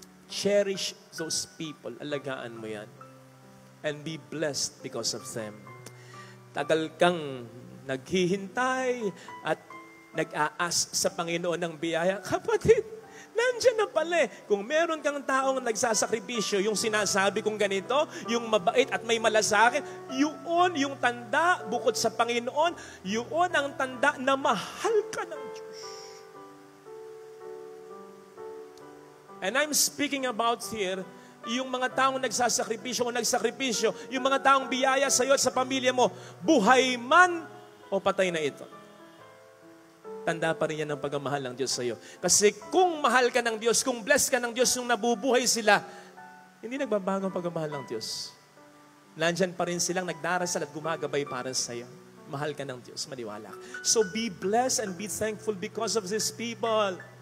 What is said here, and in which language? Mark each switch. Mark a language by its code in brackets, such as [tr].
[en] Cherish those people, [tl] alagaan mo yan. [en] And be blessed because of them. [tl] Tagal kang naghihintay at nag-aas sa Panginoon ng biyaya. Kapatid, nandiyan na pala eh. Kung meron kang taong nagsasakripisyo, yung sinasabi kong ganito, yung mabait at may malasakit, yun yung tanda bukod sa Panginoon, yun ang tanda na mahal ka ng Diyos. [en] And I'm speaking about here, [tl] yung mga taong nagsasakripisyo o nagsakripisyo, yung mga taong biyaya sa iyo at sa pamilya mo, buhay man o patay na ito. Tanda pa rin yan ng pagmamahal ng Diyos sa iyo. Kasi kung mahal ka ng Diyos, kung blessed ka ng Diyos, yung nabubuhay sila, hindi nagbabago ang pagmamahal ng Diyos. Nandyan pa rin silang nagdarasal at gumagabay para sa iyo. Mahal ka ng Diyos, maniwala. [en] So be blessed and be thankful because of these people.